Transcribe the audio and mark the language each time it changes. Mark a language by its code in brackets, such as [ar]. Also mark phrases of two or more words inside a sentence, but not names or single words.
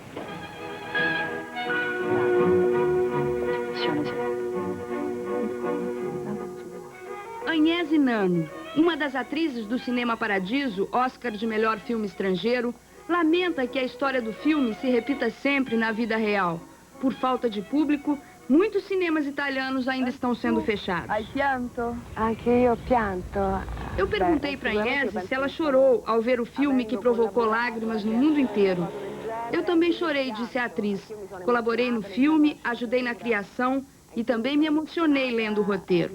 [pt] Agnese Nano, uma das atrizes do Cinema Paradiso, Oscar de melhor filme estrangeiro, lamenta que a história do filme se repita sempre na vida real. Por falta de público, muitos cinemas italianos ainda estão sendo fechados. [it] Hai pianto? Anche io pianto. [pt] Eu perguntei para Agnese se ela chorou ao ver o filme que provocou lágrimas no mundo inteiro. Eu também chorei de ser atriz. Colaborei no filme, ajudei na criação e também me emocionei lendo o roteiro.